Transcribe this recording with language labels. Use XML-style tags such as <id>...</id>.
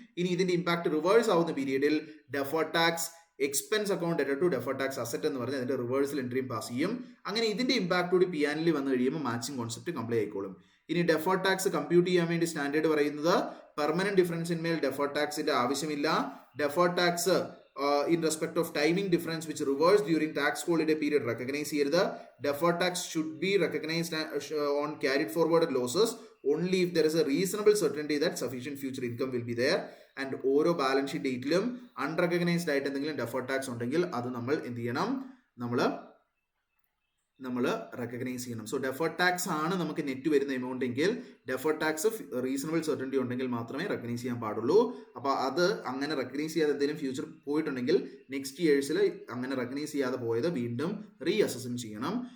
<ml>ഇനി ഇതിന്റെ impact reverse ആവുന്ന പീരിയഡിൽ deferred tax expense account debtor to deferred tax asset എന്ന് പറഞ്ഞ് അതിന്റെ റിവേഴ്സൽ എൻട്രിയും പാസ് ചെയ്യും. അങ്ങനെ ഇതിന്റെ ഇമ്പാക്ട് കൂടി P&L വന്നു കഴിയുമ്പോൾ മാച്ചിങ് കോൺസെപ്റ്റ് കംപ്ലൈ ആയിക്കോളും. ഇനി ഡെഫേർഡ് ടാക്സ് കമ്പ്യൂട്ട് ചെയ്യാൻ വേണ്ടി സ്റ്റാൻഡേർഡ് പറയുന്നത് പെർമനന്റ് ഡിഫറൻസിന്മേൽ ഡെഫേർഡ് ടാക്സിന്റെ ആവശ്യമില്ല.</ml> <en>Deferred tax in respect of timing difference which reversed during tax holiday period recognize ചെയ്യരുത്. Deferred tax should be recognized on carried forwarded losses only if there is a reasonable certainty that sufficient future income will be there.</en> <ml>And ഓരോ balance sheet ഡേറ്റിലും unrecognised ആയിട്ട് എന്തെങ്കിലും deferred tax ഉണ്ടെങ്കിൽ അത് നമ്മൾ എന്ത് ചെയ്യണം, നമ്മൾ റെക്കഗ്നൈസ് ചെയ്യണം. സോ ഡെഫേർഡ് ടാക്സ് ആണ് നമുക്ക് നെറ്റ് വരുന്ന എമൗണ്ട് എങ്കിൽ ഡെഫേർഡ് ടാക്സ് റീസണബിൾ സെർട്ടനിറ്റി ഉണ്ടെങ്കിൽ മാത്രമേ റെക്കഗ്നൈസ് ചെയ്യാൻ പാടുള്ളൂ. അപ്പോൾ അത് അങ്ങനെ റെക്കഗ്നൈസ് ചെയ്യാതെ എന്തെങ്കിലും ഫ്യൂച്ചർ പോയിട്ടുണ്ടെങ്കിൽ നെക്സ്റ്റ് ഇയേഴ്സിൽ അങ്ങനെ റെക്കഗ്നൈസ് ചെയ്യാതെ പോയത് വീണ്ടും റീ അസസ്മെന്റ് ചെയ്യണം.</ml>